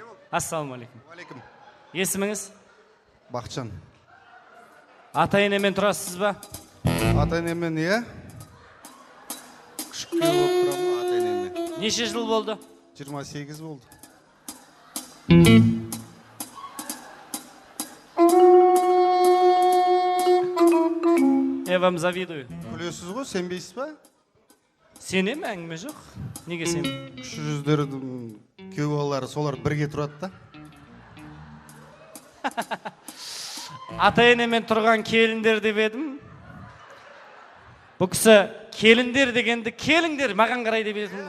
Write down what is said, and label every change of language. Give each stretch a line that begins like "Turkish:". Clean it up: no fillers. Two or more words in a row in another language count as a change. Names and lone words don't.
Kazakh: Ассалаумағалейкум. Алейкум. Есіміңіз? Бақытжан. Ата-енемен тұрасыз ба? Ата-енемен, иә? Күшікке болып тұрамын ата-енемен. Неше жыл болды? 28 болды.
Russian: Я вам завидую.
Kazakh: Күлесіз ғой, сенбейсіз ба? Сенем, әңгіме жоқ. Неге сен? Кіші жүздердің күйеу балалары солар бірге тұрады да. Ата-енемен тұрған келіндер деп едім. Бұл кісі келіндер дегенді келіңдер, маған қарай деп едім.